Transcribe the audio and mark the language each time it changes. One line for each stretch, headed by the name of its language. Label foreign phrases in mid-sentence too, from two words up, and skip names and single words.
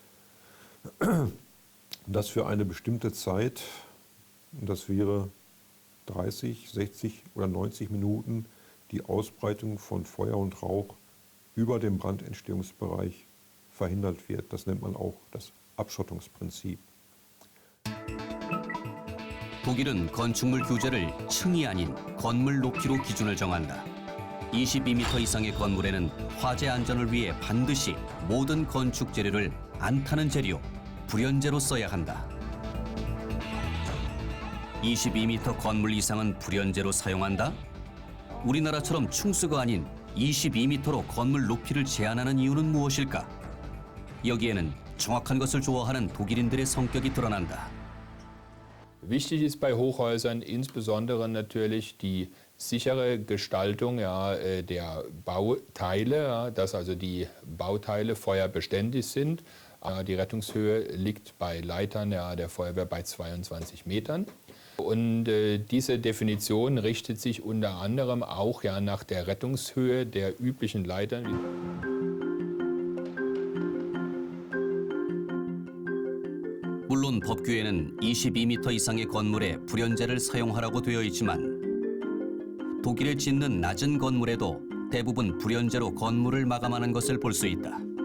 German: Das für eine bestimmte Zeit, und das wäre 30, 60 oder 90 Minuten, die Ausbreitung von Feuer und Rauch über dem Brandentstehungsbereich verhindert wird. Das nennt man auch das Abschottungsprinzip.
Korean: 독일은 건축물 규제를 층이 아닌 건물 높이로 기준을 정한다. 22m 이상의 건물에는 화재 안전을 위해 반드시 모든 건축 재료를 안 타는 재료, 불연재로 써야 한다. 22m 건물 이상은 불연재로 사용한다? 우리나라처럼 충수가 아닌 22m로 건물 높이를 제한하는 이유는 무엇일까? 여기에는 정확한 것을 좋아하는 독일인들의 성격이 드러난다.
German: Wichtig ist bei Hochhäusern insbesondere natürlich die sichere Gestaltung der Bauteile, dass also die Bauteile feuerbeständig sind. Die Rettungshöhe liegt bei Leitern der Feuerwehr bei 22 Metern. Und diese Definition richtet sich unter anderem auch nach der Rettungshöhe der üblichen Leitern.
Korean: 물론 법규에는 22m 이상의 건물에 불연재를 사용하라고 되어 있지만 독일에 짓는 낮은 건물에도 대부분 불연재로 건물을 마감하는 것을 볼 수 있다.